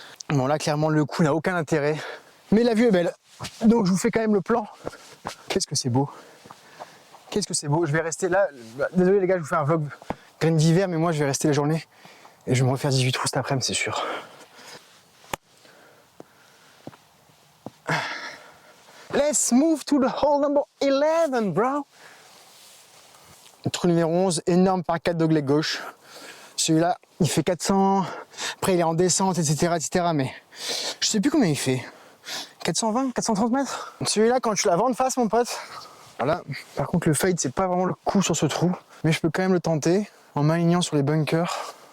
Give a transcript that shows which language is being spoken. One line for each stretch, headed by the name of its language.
French: Bon, là, clairement, le coup n'a aucun intérêt. Mais la vue est belle. Donc, je vous fais quand même le plan. Qu'est-ce que c'est beau. Qu'est-ce que c'est beau. Je vais rester là. Désolé, les gars, je vous fais un vlog graine d'hiver, mais moi, je vais rester la journée. Et je vais me refaire 18 trous cet après-midi, c'est sûr.
English: Let's move to the hole number 11, bro.
French: Trou numéro 11, énorme par 4 dogleg gauche. Celui-là, il fait 400. Après, il est en descente, etc., etc. Mais je sais plus combien il fait. 420, 430 mètres. Celui-là, quand tu la vends de face, mon pote. Voilà. Par contre, le fade, c'est pas vraiment le coup sur ce trou. Mais je peux quand même le tenter en m'alignant sur les bunkers.